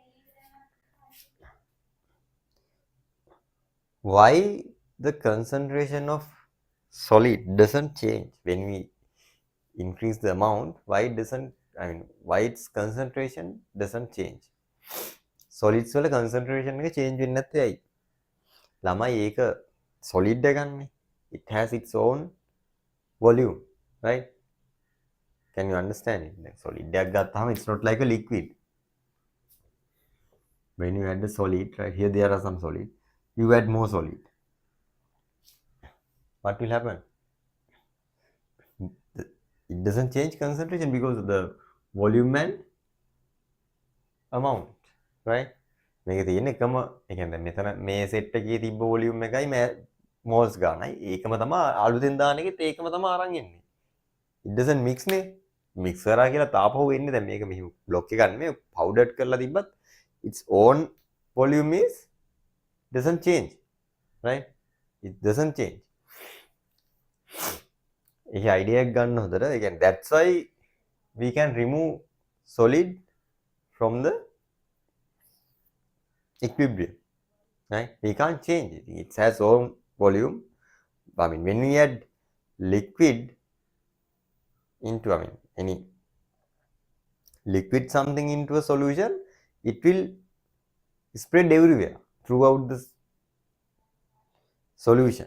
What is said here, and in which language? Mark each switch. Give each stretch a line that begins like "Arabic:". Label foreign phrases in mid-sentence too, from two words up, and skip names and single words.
English: Why the concentration of solid doesn't change when we increase the amount? Why its concentration doesn't change?
Sinhala: Solids වල concentration එක change වෙන්නේ නැත්තේ ඇයි? ළමයි ඒක solid එකන්නේ.
English: It has its own volume, right? Can you understand it? Like solid
Sinhala: එකක් ගත්තාම
English: it's not like a liquid. When you add the solid, right here there are some solid, you add more solid. What will happen? It doesn't change concentration because of the volume and amount, right?
Sinhala: මේක තියෙන එකම ඒ කියන්නේ මෙතන මේ සෙට් එකේ තිබ්බ වොලියුම් එකයි මෝල්ස් ගානයි ඒකම තමයි අලුතෙන් දාන එකෙත් ඒකම තමයි අරන් එන්නේ.
English: It doesn't mix
Sinhala: නේ. mix කරා කියලා තාපහුව එන්නේ දැන් මේක මෙහි බ්ලොක් එකක් නෙමෙයි powdered කරලා තිබ්බත්
English: its own volume is doesn't change, right? It doesn't change.
Sinhala: ඒක idea එකක් ගන්න හොඳට. ඒ කියන්නේ
English: that's why we can remove solid from the equilibrium, right? We can't change it. It has own volume. I mean, when we add liquid into, any liquid something into a solution, it will spread everywhere throughout the solution.